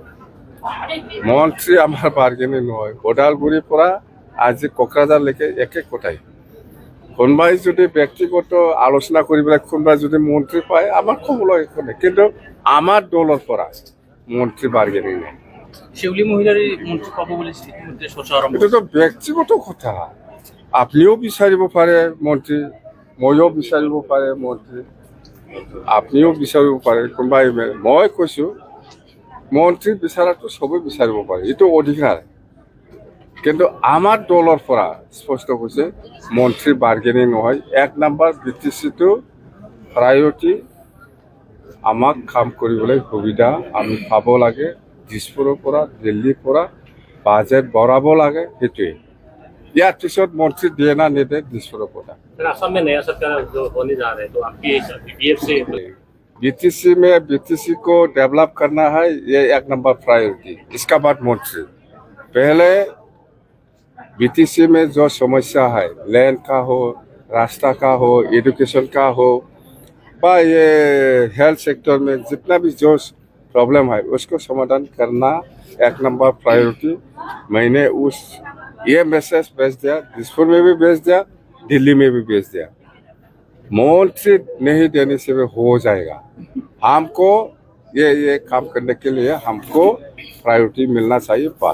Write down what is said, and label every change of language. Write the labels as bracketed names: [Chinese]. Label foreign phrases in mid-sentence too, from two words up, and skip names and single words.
[Assamese] নহয় ওদালগুৰিৰ পৰা আজি কোকৰাঝাৰলৈকে একে কথাই কোনোবাই যদি ব্যক্তিগত আলোচনা কৰিবলৈ কোনোবাই যদি মন্ত্ৰী পায় আমাৰ ক'বলৈ একো নাই কিন্তু আমাৰ দলৰ পৰা মন্ত্ৰী বাৰ্গেনিং নাই [Bangla] শিউলি মহিলার মন্ত্রী পাবো বলে ইতিমধ্যে চর্চা আরম্ভ [Assamese] এটা তো ব্যক্তিগত কথা আপনিও বিচাৰিব পাৰে মন্ত্ৰী ময়ো বিচাৰিব পাৰে মন্ত্ৰী আপনিও বিচাৰিব পাৰে কোনোবাই মই কৈছোঁ মন্ত্ৰী বিচাৰাটো চবেই বিচাৰিব পাৰে এইটো অধিকাৰ কিন্তু আমাৰ দলৰ পৰা স্পষ্ট কৈছে মন্ত্ৰী বাৰ্গেনিং নহয় 1 নম্বৰ BTCটো প্ৰায়োৰিটি আমাক কাম কৰিবলৈ সুবিধা আমি পাব লাগে দিছপুৰৰ পৰা দিল্লীৰ পৰা বাজেট বঢ়াব লাগে সেইটোৱে ইয়াৰ পিছত মন্ত্ৰী দিয়ে না নিদে দিছপুৰৰ পৰা [Hindi] असम में नया सरकार जो होने जा रहे हैं तो आपकी BF से BTC को डेवलप करना है ये 1 [English] number priority [Hindi] इसका बाद मंत्री पहले BTC में जो समस्या है लैंड का हो रास्ता का हो एजुकेशन का हो बा ये [English] health sector [Hindi] में जितना भी जो प्रॉब्लम है उसको समाधान करना 1 [English] number priority [Hindi] मैंने ये मैसेज भेज दिया दिसपुर में भी भेज दिया दिल्ली में भी भेज दिया मंत्री नहीं देने से हो जाएगा हमको ये काम करने के लिए हमको प्रायोरिटी मिलना चाहिए बस